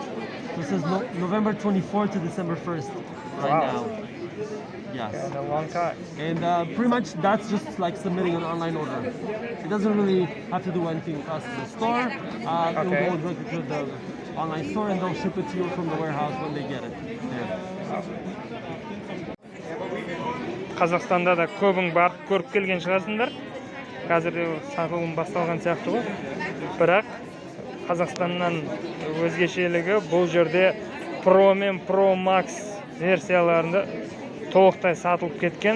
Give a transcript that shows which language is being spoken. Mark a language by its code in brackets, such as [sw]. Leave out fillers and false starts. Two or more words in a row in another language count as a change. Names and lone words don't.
[en] So it says November 24th to December 1st right now. Yes. Yeah, a long time. And pretty much that's just like submitting an online order. It doesn't really have to do anything with us in the store. It will go directly to the online store and they'll ship it to you from the warehouse when they get it. [kk] Қазақстанда да көбің барып көріп келген шығарсыңдар. Қазір сатылым басталған сияқты ғой. Бірақ Қазақстаннан өзгешелігі бұл жерде Pro мен Pro Max версияларында толықтай сатылып кеткен.